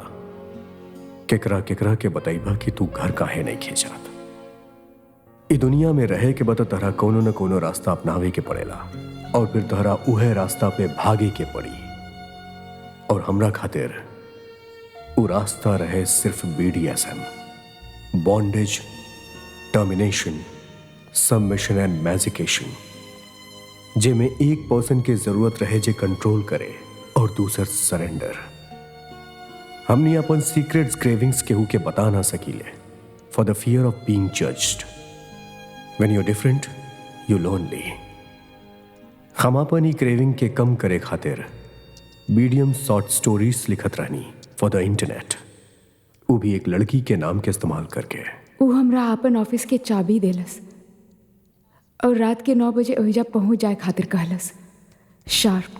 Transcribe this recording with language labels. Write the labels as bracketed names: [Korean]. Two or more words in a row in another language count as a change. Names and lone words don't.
[Bhojpuri] केकरा केकरा के बताइबा कि तू घर काहे नहीं खींचात। ई दुनिया में रहे के बता तहरा कोनो न कोनो रास्ता अपनावे के पड़ेला और फिर तहरा उहे रास्ता पे भागे के पड़ी। और हमरा खातिर वो रास्ता रहे सिर्फ [English] BDSM, bondage, termination, submission and magication, [Bhojpuri] जेमें एक पर्सन के जरूरत रहे जे कंट्रोल करे और दूसर सरेंडर। हमने अपन [English] secrets cravings [Bhojpuri] केहू के बता ना सकीले [English] for the fear of being judged. when you different you lonely. [Bhojpuri] हम अपन ही क्रेविंग के कम करे खातिर [English] Medium short stories [Bhojpuri] लिखत रहनी [English] for the internet, [Bhojpuri] वो भी एक लड़की के नाम के इस्तेमाल करके। वो हमरा अपन ऑफिस के चाबी देलस और रात के 9 बजे ओहिजा पहुंच जाए खातिर कहलस शार्प।